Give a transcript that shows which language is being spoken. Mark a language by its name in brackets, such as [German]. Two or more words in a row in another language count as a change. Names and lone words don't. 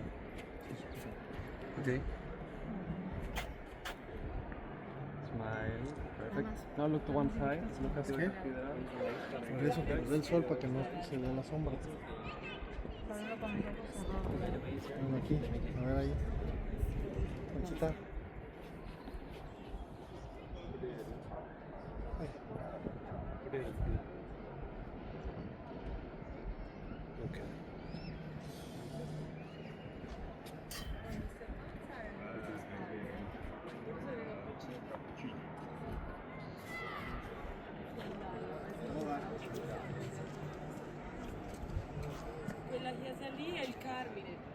[English] Okay. Smile. Perfect. Now look to one side. Look at [Spanish] ¿Qué? Eso que nos dé el sol para que no se vea la sombra. Bueno, aquí, a ver ahí. ¿Dónde está? Okay. [Italian] Quella chiesa lì è il Carmine.